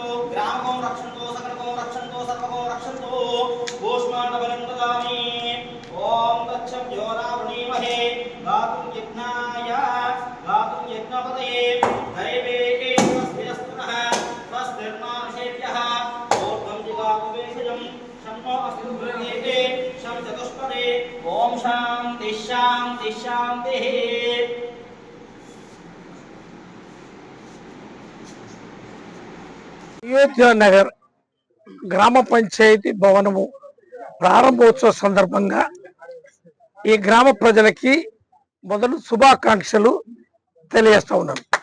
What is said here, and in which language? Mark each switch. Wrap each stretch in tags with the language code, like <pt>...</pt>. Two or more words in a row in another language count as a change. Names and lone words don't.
<sa>ग्रामकं रक्षन्तु सकलकं रक्षन्तु सर्वकं रक्षन्तु कूष्माण्डबलं ददामि ॐ तच्छं रावणीमहे गातुं यज्ञाय गातुं यज्ञपतये दैवे स्वस्तिरस्तुनः स्वस्तिर्मानुषेभ्यः ऊर्ध्वं जिगातु वेषजं शम्नो अस्तु भृगेते शं चतुष्पदे ॐ शान्ति शान्ति शान्तिः.</sa> <te>అయోధ్య నగర్ గ్రామ పంచాయతీ భవనము ప్రారంభోత్సవ సందర్భంగా ఈ గ్రామ ప్రజలకి మొదలు శుభాకాంక్షలు తెలియజేస్తా ఉన్నాను.</te>